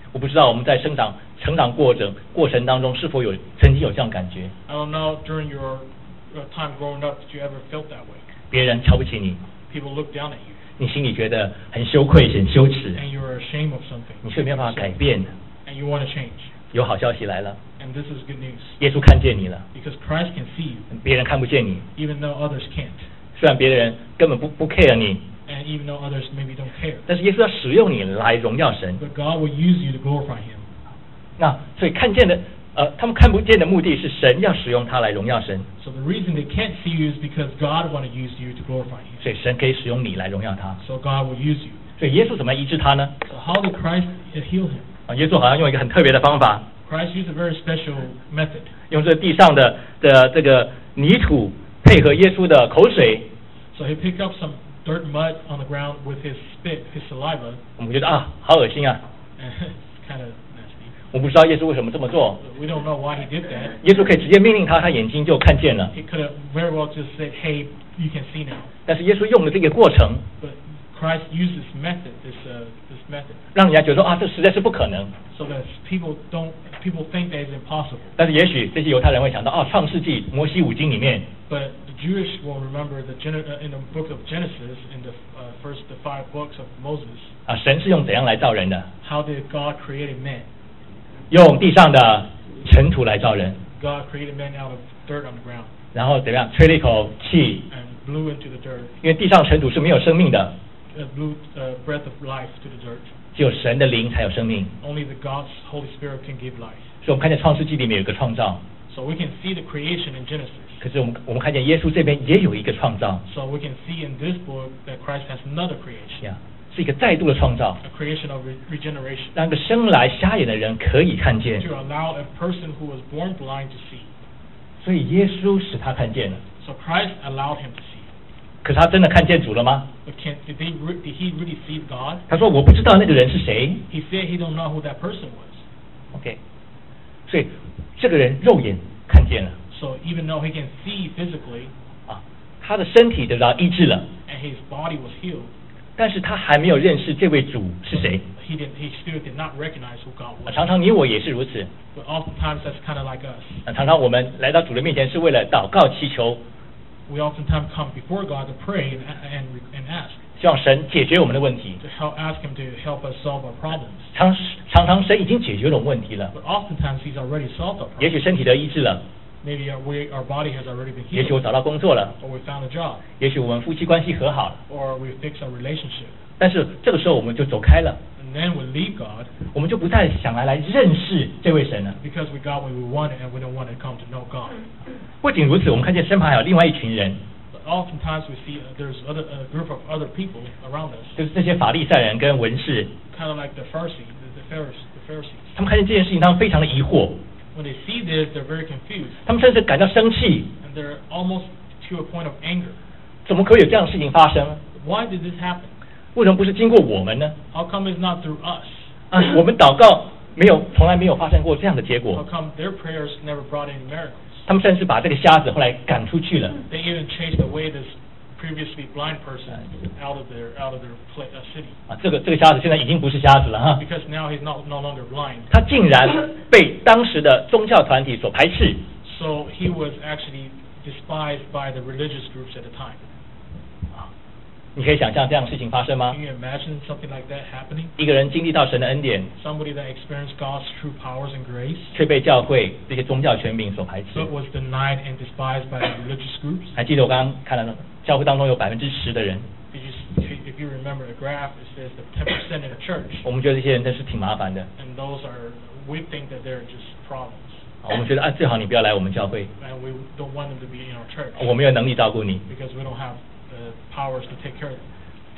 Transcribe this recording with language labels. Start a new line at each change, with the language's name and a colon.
Chinese: 我不知道我们在成长过程当中是否有曾经有这样感觉。
English: I don't know during your time growing up did you ever felt that way.
Chinese: 别人瞧不起你。
English: People look down at you.
Chinese: 你心里觉得很羞愧，很羞耻。
English: And you are ashamed of something.
Chinese: 你却没有办法改变的。
English: And you want to change.
Chinese: 有好消息来了。
English: And this is good news.
Chinese: 耶稣看见你了。
English: Because Christ can see you.
Chinese: 别人看不见你。
English: Even though others can't.
Chinese: 虽然别人根本不 care 你。
English: And even though others maybe don't care.
Chinese: 但是耶稣要使用你来荣耀神。
English: But God will use you to glorify him.
Chinese: 那所以看见的他们看不见的目的是神要使用他来荣耀神。
English: So the reason they can't see you is because God wants to use you to glorify him.
Chinese: 所以神可以使用你来荣耀他。
English: So God will use you.
Chinese: 所以耶稣怎么医治他呢？
English: So how did Christ heal him?
Chinese: 耶稣好像用一个很特别的方法。
English: Christ used a very special method.
Chinese: 用这地上的这个泥土配合耶稣的口水。
English: So he picked up some dirt mud on the ground with his spit, his saliva.
Chinese: 我们觉得啊，好恶心啊。
English: And kind of nasty.
Chinese: 我不知道耶稣为什么这么做。
English: We don't know why he did that.
Chinese: 耶稣可以直接命令他，他眼睛就看见了。
English: He could have very well just said, "Hey, you can see now."
Chinese: 但是耶稣用了这个过程。
English: But Christ used this method, this method.
Chinese: 让人家觉得啊，这实在是不可能。
English: So that people think that it's impossible.
Chinese: 但是也许这些犹太人会想到啊，创世纪摩西五经里面。
English: But Jewish will remember in the book of Genesis, in the first the five books of Moses.
Chinese: 啊，神是用怎样来造人的？
English: How did God create man?
Chinese: 用地上的尘土来造人。
English: God created man out of dirt on the ground.
Chinese: 然后怎样？吹了一口气。
English: And blew into the dirt.
Chinese: 因为地上尘土是没有生命的。
English: Blew breath of life to the dirt.
Chinese: 只有神的灵才有生命。
English: Only the God's Holy Spirit can give life.
Chinese: 所以我们看见创世纪里面有一个创造。
English: So we can see the creation in Genesis.
Chinese: 可是我们看见耶稣这边也有一个创造。
English: So we can see in this book that Christ has another creation.
Chinese: Yeah, 是一个再度的创造。
English: A creation of regeneration.
Chinese: 让个生来瞎眼的人可以看见。
English: To allow a person who was born blind to see.
Chinese: 所以耶稣使他看见了。
English: So Christ allowed him to see.
Chinese: 可是他真的看见主了吗？
English: Did he really see God?
Chinese: 他说我不知道那个人是谁。
English: He said he don't know who that person was. Okay.
Chinese: 所以这个人肉眼看见了。
English: So even though he can see physically,
Chinese: 他的身体得到医治了。
English: And his body was healed.
Chinese: 但是他还没有认识这位主是谁。
English: He still did not recognize who God was.
Chinese: 常常你我也是如此。
English: But oftentimes that's kind of like us.
Chinese: 常常我们来到主的面前是为了祷告祈求。
English: We oftentimes come before God to pray and ask.
Chinese: 希望神解决我们的问题。
English: To help ask him to help us solve our problems.
Chinese: 常常神已经解决了问题了。
English: But oftentimes he's already solved our problems.
Chinese: 也许身体得医治了。
English: Maybe our body has already been healed.
Chinese: 也许我找到工作了。
English: Or we found a job.
Chinese: 也许我们夫妻关系和好了。
English: Or we fixed our relationship.
Chinese: 但是这个时候我们就走开了。
English: And then we leave God.
Chinese: 我们就不再想来认识这位神了。
English: Because we got what we wanted and we don't want to come to know God.
Chinese: 不仅如此，我们看见身旁还有另外一群人。
English: Oftentimes we see there's a group of other people around us.
Chinese: 就是这些法利赛人跟文士。
English: Kind of like the Pharisees.
Chinese: 他们看见这件事情，他们非常的疑惑。
English: When they see this, they're very confused.
Chinese: 他们甚至感到生气。
English: And they're almost to a point of anger.
Chinese: 怎么可以有这样的事情发生？
English: Why did this happen?
Chinese: 为什么不是经过我们呢？
English: How come it's not through us?
Chinese: 我们祷告没有，从来没有发生过这样的结果。
English: How come their prayers never brought any miracles?
Chinese: 他们甚至把这个瞎子后来赶出去了。
English: They even chased away this previously blind person out of their city.
Chinese: 这个瞎子现在已经不是瞎子了哈。
English: Because now he's no longer blind.
Chinese: 他竟然被当时的宗教团体所排斥。
English: So he was actually despised by the religious groups at the time.
Chinese: 你可以想象这样的事情发生吗？
English: Can you imagine something like that happening?
Chinese: 一个人经历到神的恩典，
English: Somebody that experienced God's true powers and grace,
Chinese: 却被教会这些宗教权柄所排斥，
English: But was denied and despised by religious groups.
Chinese: 还记得我刚刚看到教会当中有10%的人。
English: If you remember the graph, it says the 10% in the church.
Chinese: 我们觉得这些人真是挺麻烦的。
English: And we think that they're just problems.
Chinese: 我们觉得最好你不要来我们教会。
English: And we don't want them to be in our church.
Chinese: 我没有能力照顾你。
English: Because we don't have the powers to take care of them.